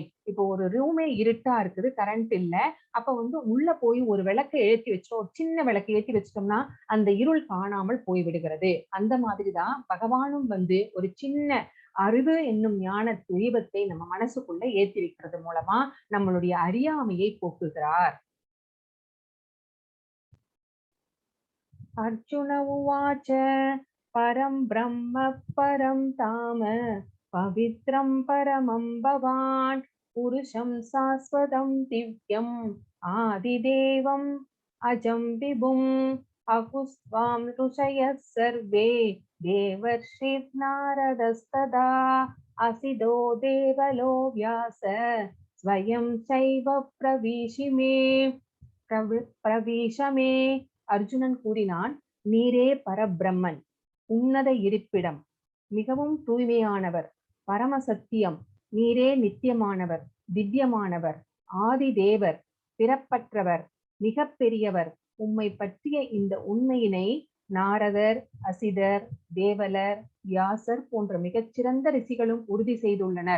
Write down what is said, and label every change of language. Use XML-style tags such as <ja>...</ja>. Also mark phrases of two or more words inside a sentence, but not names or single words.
<ta>இப்போ ஒரு ரூமே இருட்டா இருக்குது, கரண்ட் இல்ல, அப்ப வந்து உள்ள போய் ஒரு விளக்கை ஏற்றி வச்சோம், ஒரு சின்ன விளக்கை ஏற்றி வச்சிட்டோம்னா அந்த இருள் காணாமல் போய் விடுகிறது. அந்த மாதிரிதான் பகவானும் வந்து ஒரு சின்ன அறிவு என்னும் ஞான தீபத்தை நம்ம மனசுக்குள்ள ஏற்றி வைக்கிறது மூலமா நம்மளுடைய அறியாமையை போக்குகிறார்.</ta> <sa>अर्जुन उवाच परं ब्रह्म परं धाम पवित्रं परमं भवान् पुरुषं शाश्वतं दिव्यम् आदिदेवम् अजं विभुम् अकुस्त्वां ऋषयः सर्वे देवर्षिर्नारदस्तदा असिदो देवलो व्यास स्वयं चैव प्रविशमे</sa> <ta>அர்ஜுனன் கூறினான், நீரே பரபிரம்மன், உன்னத இருப்பிடம், மிகவும் தூய்மையானவர், பரம சத்தியம், நீரே நித்தியமானவர், திவ்யமானவர், ஆதி தேவர், பிறப்பற்றவர், மிக பெரியவர். உம்மை பற்றிய இந்த உண்மையினை நாரதர், அசிதர், தேவலர், வியாசர் போன்ற மிகச்சிறந்த ரிஷிகளும் உறுதி செய்துள்ளனர்.</ta>